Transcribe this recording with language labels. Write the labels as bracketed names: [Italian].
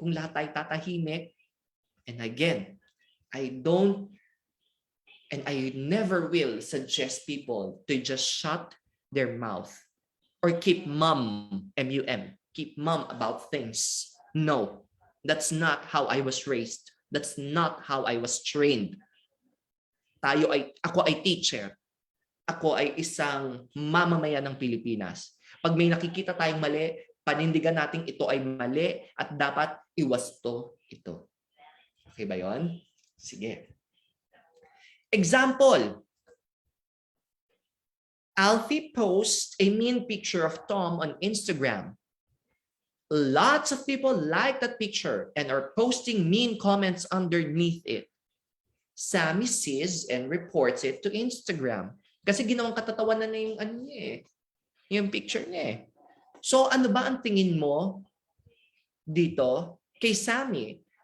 [Filipino] Kung lahat ay tatahimik, [English] and again, I don't and I never will suggest people to just shut their mouth or keep mum, M-U-M, keep mum about things. No, that's not how I was raised. That's not how I was trained. [Filipino] Ako ay teacher. Ako ay isang mamamayan ng Pilipinas. Pag may nakikita tayong mali, panindigan natin ito ay mali at dapat iwasto ito. Okay ba yun? Sige. Example. [English] Alfie posts a mean picture of Tom on Instagram. Lots of people like that picture and are posting mean comments underneath it. Sammy sees and reports it to Instagram. [Filipino] Kasi ginawang katatawanan na yung ano niya eh. Yung picture niya eh. So ano ba ang tingin mo dito kay Sammy?